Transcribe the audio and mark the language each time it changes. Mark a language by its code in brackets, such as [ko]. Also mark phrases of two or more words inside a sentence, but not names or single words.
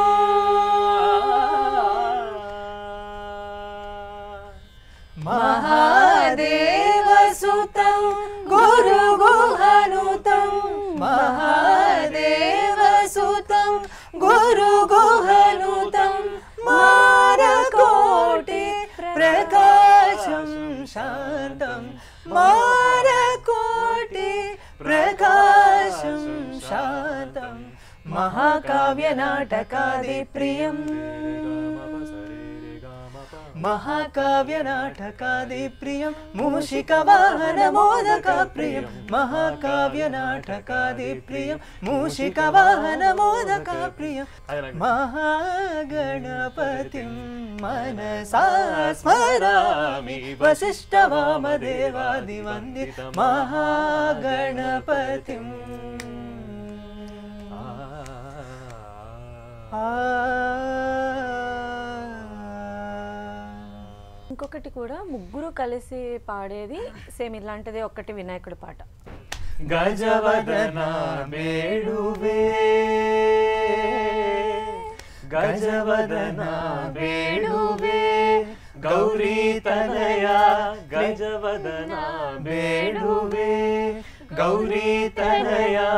[sa] మహాదేవసుతం గురుగుహనుతం మహాదేవసుతం గురుగుహనుతం మారకోటి ప్రకాశం శాంతం మారకోటి ప్రకాశం శాంతం మహాకావ్య నాటకాది ప్రియం महाकाव्य नाटकादि प्रियं मूषिक वाहन मोदक प्रियं महाकाव्य नाटकादि प्रियं मूषिक वाहन मोदक प्रियं महागणपतिं मनसा स्मरामि वसिष्ठ वामदेवादिवन्दित महागणपतिं [te] ఇంకొకటి కూడా ముగ్గురు కలిసి పాడేది సేమ్ ఇలాంటిదే ఒక్కటి వినాయకుడి పాట [kn] ಗಜವದನ ಬೇಡುವೆ ಗಜವದನ ಬೇಡುವೆ ಗೌರೀ ತನಯ ಗಜವದನ ಬೇಡುವೆ ಗೌರೀ ತನಯ